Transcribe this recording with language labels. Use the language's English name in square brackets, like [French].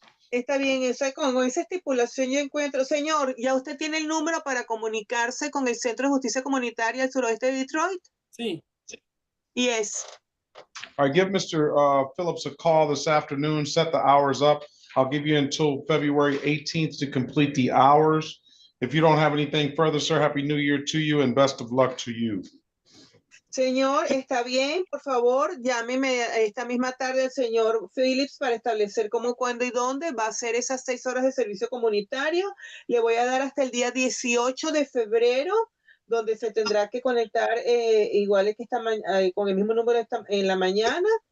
[Spanish] Está bien, con esa estipulación yo encuentro, señor, ¿ya usted tiene el número para comunicarse con el Centro de Justicia Comunitaria del Suroeste de Detroit? Sí. [English] Yes. All right, give Mr. Phillips a call this afternoon, set the hours up. I'll give you until February 18th to complete the hours. If you don't have anything further, sir, Happy New Year to you and best of luck to you. [Spanish] Señor, está bien, por favor, llámeme esta misma tarde al señor Phillips para establecer cómo, cuándo y dónde va a ser esas 6 horas de servicio comunitario. Le voy a dar hasta el día 18 de febrero, donde se tendrá que conectar igual que con el mismo número en la mañana.